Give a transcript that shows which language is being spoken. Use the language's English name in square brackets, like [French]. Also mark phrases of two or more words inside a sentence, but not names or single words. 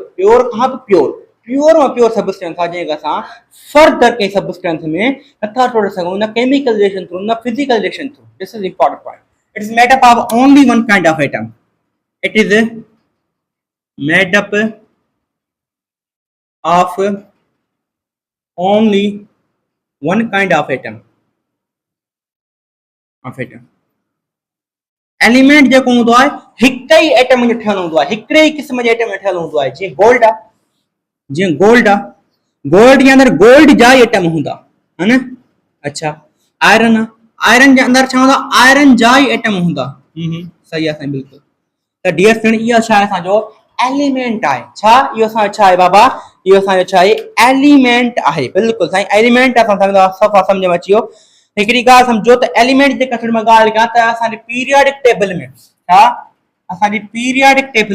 [English] pure substance [Sindhi] आहे जंहिंखे असां फर्दर कंहिं सब्सटेंस में नथा टोड़े सघूं न [English] chemical reaction through न physical reaction through this is important point it is made up of only one kind of atom it is made up of only one kind of atom [Sindhi] एलिमेंट जेको हूंदो आहे हिकु ई एटम जो ठहियलु हूंदो आहे हिकिड़े ई क़िस्म जे एटम में ठहियलु हूंदो आहे जीअं गोल्ड आहे गोल्ड जे अंदरि गोल्ड जा ई एटम हूंदा है न अच्छा आयरन जे अंदरि छा हूंदा आयरन जा ई एटम हूंदा सही आहे साईं बिल्कुलु त [English] dear friend [Sindhi] इहो छा आहे असांजो एलिमेंट आहे छा इहो असां छा आहे बाबा इहो असांजो छा आहे एलिमेंट आहे बिल्कुलु साईं एलिमेंट असां सम्झो सफ़ा सम्झ में अची वियो हिकिड़ी ॻाल्हि सम्झो त एलिमेंट जे कठिन मां ॻाल्हि कयां त असांजे [English] periodic table [Sindhi] में छा असांजी पीरियडिक